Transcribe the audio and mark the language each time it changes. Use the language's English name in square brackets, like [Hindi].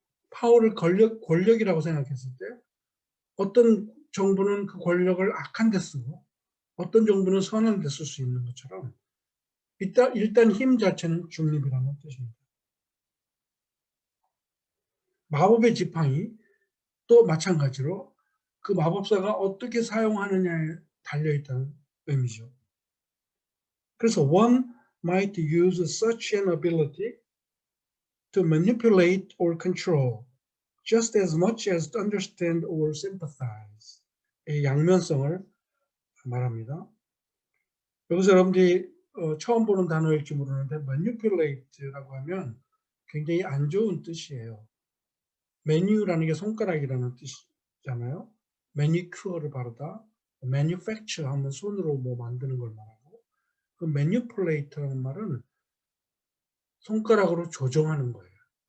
[Korean] 파워를 권력이라고 생각했을 때 어떤 정부는 그 권력을 악한 데 쓰고 어떤 정부는 선한 데 쓸 수 있는 것처럼 일단 힘 자체는 중립이라는 뜻입니다. 마법의 지팡이 또 마찬가지로 그 마법사가 어떻게 사용하느냐에 달려있다는 의미죠. 그래서 [English] one might use such an ability to manipulate or control just as much as to understand or sympathize. [Korean] 이 양면성을 말합니다. 여기서 여러분들이 처음 보는 단어일지 모르는데 manipulate라고 하면 굉장히 안 좋은 뜻이에요. 메뉴라는 게 손가락이라는 뜻이잖아요. 매니큐어를 바르다, manufacture 하면 손으로 뭐 만드는 걸 말하고, 그 manipulate라는 말은 손가락으로 조종하는 거예요.